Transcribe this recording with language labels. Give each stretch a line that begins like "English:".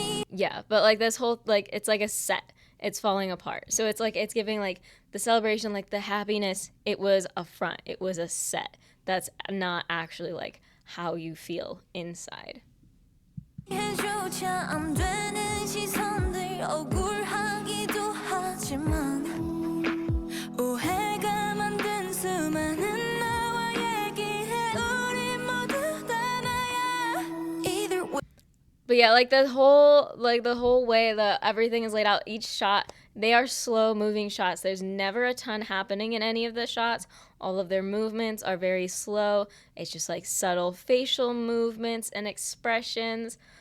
English: Yeah, but like this whole like it's like a set. It's falling apart. So it's like it's giving like the celebration, like the happiness, it was a front. It was a set. That's not actually like how you feel inside.
Korean: 해조차 안 되는 시선들 억울하기도 하지만 오해가 만든 수많은 나와 얘기해 우리 모두 다 나야
English: Either way. But yeah, like the whole way that everything is laid out, each shot, they are slow moving shots. There's never a ton happening in any of the shots. All of their movements are very slow. It's just like subtle facial movements and expressions.